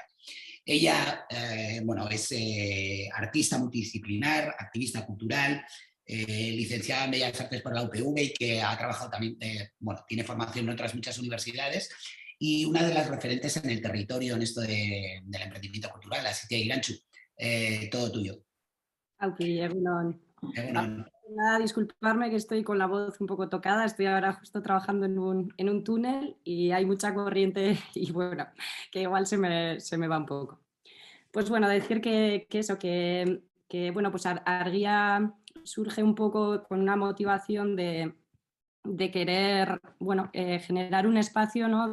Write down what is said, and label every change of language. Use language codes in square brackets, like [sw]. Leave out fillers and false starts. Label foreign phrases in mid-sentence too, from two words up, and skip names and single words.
[es] Ella, bueno, es artista multidisciplinar, activista cultural, licenciada en Bellas Artes por la UPV y que ha trabajado también, bueno, tiene formación en otras muchas universidades y una de las referentes en el territorio en esto del emprendimiento cultural. Así que, Irantxu, todo tuyo. [eu] Auki, egunon. Egunon. [es] Nada, disculparme que estoy con la voz un poco tocada, estoy ahora justo trabajando en un túnel y hay mucha corriente y bueno, que igual se me va un poco. Pues bueno, decir que eso, que bueno, pues Argia surge un poco con una motivación de querer, bueno, generar un espacio, ¿no?